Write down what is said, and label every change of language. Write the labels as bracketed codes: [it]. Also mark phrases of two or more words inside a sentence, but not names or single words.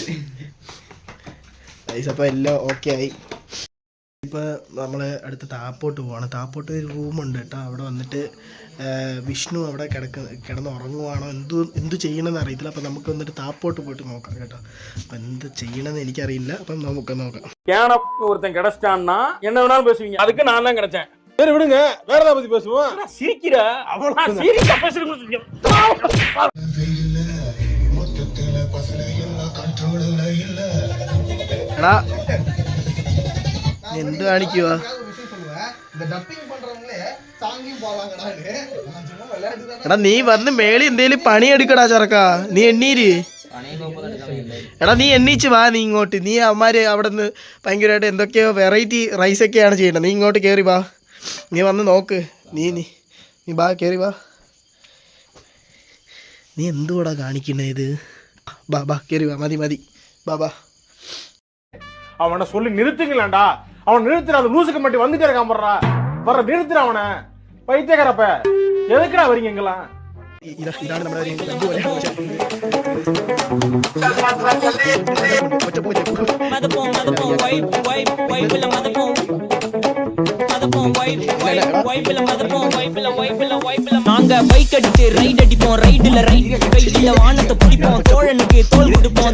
[ml] അപ്പോൾ എല്ലാം ഓക്കെ ആയി. ഇപ്പോൾ നമ്മൾ അടുത്ത താപ്പോട്ട് പോവാണ്. താപ്പോട്ട് ഒരു റൂമുണ്ട് കേട്ടോ. അവിടെ വന്നിട്ട് വിഷ്ണു അവിടെ കിടന്ന് ഉറങ്ങുവാണോ എന്തു ചെയ്യണമെന്ന് അറിയത്തില്ല. അപ്പം നമുക്ക് വന്നിട്ട് താപ്പോട്ട് പോയിട്ട് നോക്കാം കേട്ടോ. അപ്പം എന്ത് ചെയ്യണമെന്ന് എനിക്കറിയില്ല. അപ്പം നമുക്ക് നോക്കാം. [ta] ஒருத்தன் கிடைச்சிட்டான்னா என்ன வேணாலும் பேசுவீங்க, அதுக்கு நான் தான் கிடைச்சேன். சரி விடுங்க, வேற ஏதாவது பத்தி பேசுவோம். சிரிக்கிற [ml] എടാ എന്ത് കാണിക്കുവാ? എടാ നീ വന്ന് മേളി എന്തേലും പണിയെടുക്കടാ ചെറുക്കാ. നീ എണ്ണീര്. എടാ നീ എണ്ണീച്ച് വാ. നീ ഇങ്ങോട്ട്. നീ അവന്മാര് അവിടെ നിന്ന് ഭയങ്കരമായിട്ട് എന്തൊക്കെയോ [en] variety riceഒക്കെയാണ് [ml] ചെയ്യേണ്ടത്. നീ ഇങ്ങോട്ട് കയറി വാ. നീ വന്ന് നോക്ക്. നീ ബാ, കയറി വാ. നീ എന്തുകൂടാ കാണിക്കണേ ഇത്? ബാ കയറി വാ. മതി ബാ. [ta] அவனை சொல்லி நிறுத்துங்களேன்டா. அவன் நிறுத்துற, அந்த லூசுக்கு மட்டும் வந்துட்டே இருக்கான். வர்ற நிறுத்துற அவனை. பைத்தியக்காரப்ப எதுக்குடா வரீங்க எங்கெல்லாம்? [ml] ഇതാണ് നമ്മുടെ [ta] நாங்க பைக் அடிச்சு ரைட் அடிப்போம். ரைடுல கையில வானத்தை பிடிப்போம். தோழனுக்கு தோல் கொடுப்போம்.